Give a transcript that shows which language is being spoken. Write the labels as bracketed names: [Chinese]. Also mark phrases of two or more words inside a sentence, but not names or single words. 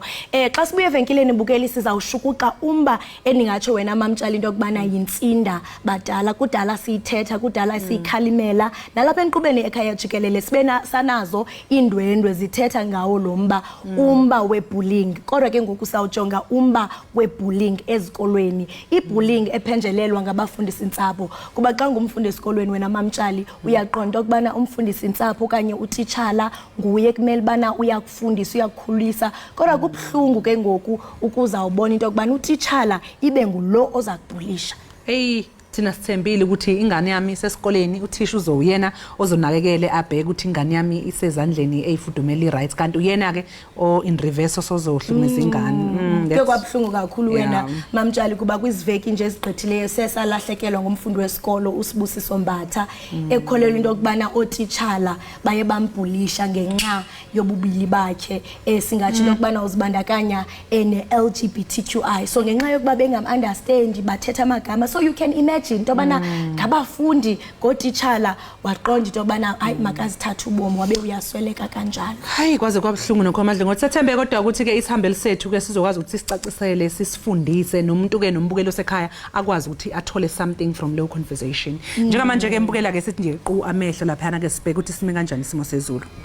[Xhosa] Xa sibuye evenkileni bukeli sizawushukuqa umba eningatsho wena mamtshalo into yokubana yintsinda badala kudala siyithetha kudala siyikhalimela nalapha enqubeni Ekhaya Jikelele sibena sanazo indwendwe zithetha ngawo lomba umba webullying, kodwa ke ngoku sawujonga umba webullying ezikolweni, ibullying ephenjelelwa ngabafundisi intsapho. Kuba xa ngumfundi esikolweni wena mamtshali uyaqonda ukubana umfundisi intsapho okanye utitshala nguye kumele bana uyakufundisa uyakukhulisa, kodwa kubhlungu ke ngoku ukuzawubona into yokubana utitshala ibe ngulo oza kubhulisha. Hey, [Zulu] thina sithembile ukuthi ingane yami sesikoleni uthisha uzowuyena ozonakekele abheke ukuthi ingane yami isezandleni eyifudumela rights, kanti uyena ke o [English] in reverse [Zulu] ozohlumisa ingane. [Xhosa] Kwabhlungu kakhulu wena mamtshali kuba kwiziveki nje ezigqithileyo sesalahlekelwa ngumfundi wesikolo uSibusiso Mbatha ekholelwa into yokubana otitshala baye bambhulisha ngenxa yobubili bakhe, singathi lokubana uzibandakanya ne-LGBTQI, so ngenxa yokuba bengam-understand bathetha amagama, [English] so you can imagine [Xhosa] into yobana ngabafundi ngotitshala waqonda into yobana hayi makazithatha ubomi wabe uyasweleka kanjalo. [Zulu] Hayi kwaze kwabhlungu nokho Madlungothi, sethembe kodwa ukuthi ke isihambeli sethu ke sizokwazi ukuthi sicacisele sisifundise nomuntu ke nombukelo sekhaya akwazi ukuthi athole [English] something from [Zulu] leyo conversation. Njengamanje ke mbukela ke sithi nje qhu amehlo lapha ke sibheke ukuthi sime kanjani isimo sezulu.